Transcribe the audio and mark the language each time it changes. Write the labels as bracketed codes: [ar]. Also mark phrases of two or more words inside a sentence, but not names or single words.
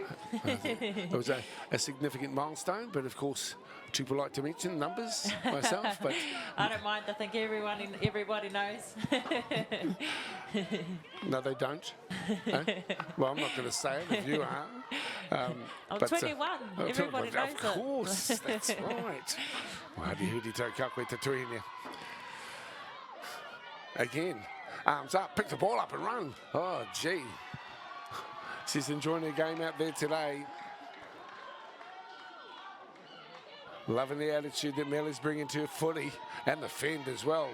[en] It was a significant milestone, but of course, too polite to mention numbers myself. But I don't mind. I think everybody knows. no, they don't. No? Well, I'm not going to say it if you are. I'm but, 21. Everybody knows it. Of course, that's right. Wahadi hudi tau kakwe te tuinia. Again, arms up, pick the ball up and run. Oh, gee. She's enjoying her game out there today. Loving the attitude that Mellie's bringing to her footy and the fend as well.